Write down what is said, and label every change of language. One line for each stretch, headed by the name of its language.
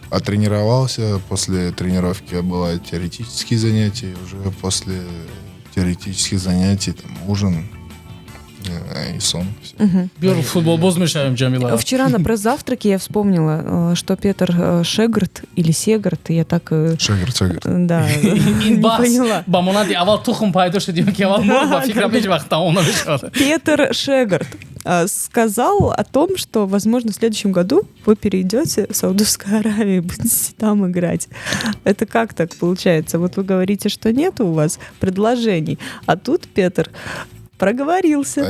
Russian: Оттренировался, после тренировки бывают теоретические занятия, уже после теоретических занятий там ужин и сон.
Tajik: Биёр футболбоз мешавем, Джамила.
Russian: Вчера на пресс-завтраке я вспомнила, что Петр Шегарт или Сегарт, я так... Шегарт. Да,
Tajik: ин не баҳс
Russian: поняла.
Tajik: ба монанди аввал тухм пайдо шудем ки аввал мор ба фикрам ҳеҷ вақт тамом намешавад.
Russian: Петр Шегарт сказал о том, что, возможно, в следующем году вы перейдете в Саудовскую Аравию и будете там играть. Это как так получается? Вот вы говорите, что нет у вас предложений, а тут Петр проговорился.